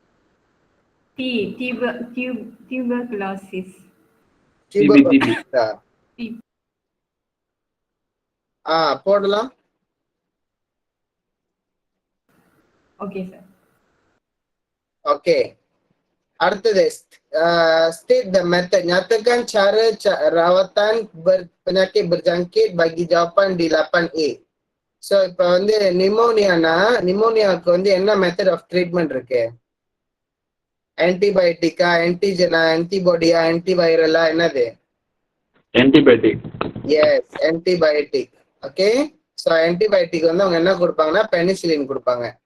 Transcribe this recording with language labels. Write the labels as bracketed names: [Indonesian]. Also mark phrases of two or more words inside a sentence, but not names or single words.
[English] Tuberculosis. TB. [Tamil] போடலாம். [English] Okay, sir. Okey. அடுத்தது state the method. [Malay] Nyatakan cara rawatan penyakit berjangkit bagi jawapan di 8A. [Tamil] So இப்ப வந்து நிமோனியாவுக்கு வந்து என்ன [English] method of treatment [Tamil] இருக்கு? ஆன்டிபயோட்டிக்கா, ஆன்டிஜனா, ஆன்டிபாடியா, ஆன்டிவைரலா, என்னது? ஆன்டிபயோட்டிக். [English] Yes, antibiotic. [Tamil] ஓகே, ஸோ ஆன்டிபயோட்டிக் வந்து அவங்க என்ன கொடுப்பாங்கன்னா பெனிசிலின் கொடுப்பாங்க.